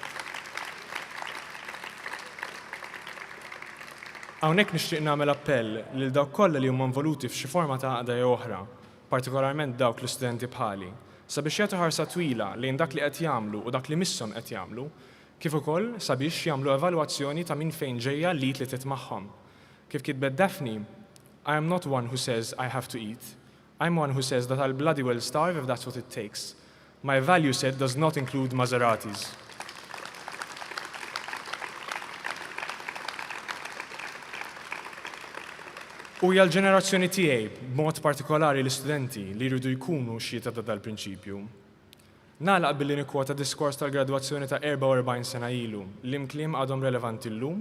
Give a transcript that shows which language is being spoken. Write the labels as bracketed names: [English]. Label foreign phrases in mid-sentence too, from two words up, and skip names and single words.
[Maltese] Hawnhekk nixtieq nagħmel appell lil dawk kollha li huma involuti f'xi forma ta' għaqda jew oħra, partikolarment dawk l-istudenti bħali, sabiex jagħtu ħarsa twila lejn dak li qed jagħmlu u dak li misshom qed jagħmlu, kif ukoll sabiex jagħmlu evalwazzjoni ta' min fejn ġejja li tliet magħhom. Kif kitbet Daphne, [English] I am not one who says I have to eat. I'm one who says that I'll bloody well starve if that's what it takes. My value set does not include Maseratis. [Maltese] U hija l-ġenerazzjoni tiegħi, b'mod partikolari l-istudenti li jridu jkunu xhieta ta' dal-prinċipju. Nagħlaq billi nikkwota diskors tal-gradwazzjoni ta' 44 sena ilu, l-imkliem għadhom relevanti llum.